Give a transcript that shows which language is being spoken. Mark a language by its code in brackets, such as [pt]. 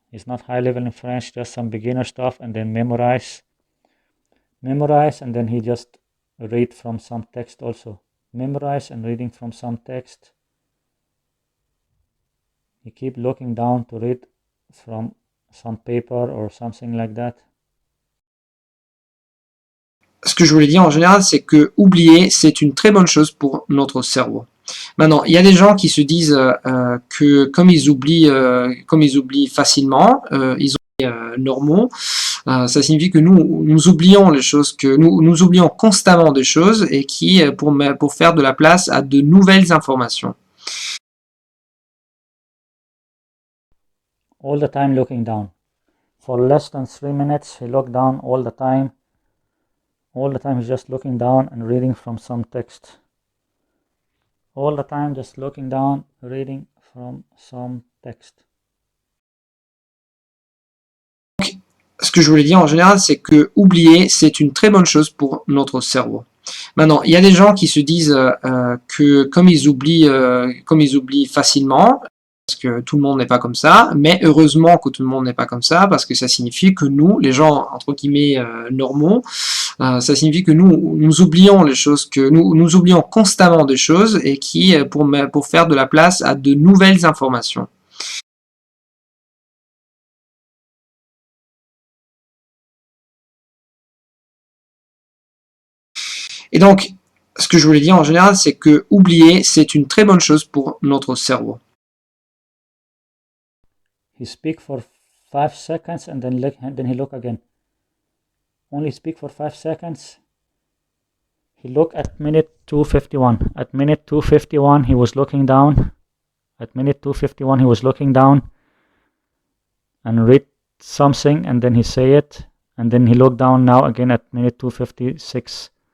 [en] He's not high level in French, just some beginner stuff, and then memorize, and then he just read from some text also. Memorize and reading from some text. He keep looking down to read from some paper or something like that. [fr] Ce que je voulais dire en général, c'est que oublier, c'est une très bonne chose pour notre cerveau. Maintenant, il y a des gens qui se disent que comme ils oublient facilement, ils ont normaux, ça signifie que nous oublions les choses, que nous oublions constamment des choses et qui pour faire de la place à de nouvelles informations. [en] All the time looking down. For less than 3 minutes, he looked down all the time. All the time he's just looking down and reading from some text. All the time just looking down, reading from some text. [fr] Ce que je voulais dire en général, c'est que oublier, c'est une très bonne chose pour notre cerveau. Maintenant, il y a des gens qui se disent que comme ils oublient facilement, parce que tout le monde n'est pas comme ça, mais heureusement que tout le monde n'est pas comme ça, parce que ça signifie que nous, les gens entre guillemets normaux, ça signifie que nous oublions les choses, que nous oublions constamment des choses et qui pour faire de la place à de nouvelles informations. Et donc, ce que je voulais dire en général, c'est que oublier, c'est une très bonne chose pour notre cerveau. [en] He speak for 5 seconds and then he look again. Only speak for 5 seconds. He look at minute 2:51. At minute 2:51 he was looking down. At minute 2:51 he was looking down and read something and then he say it, and then he look down now again at minute 2:56.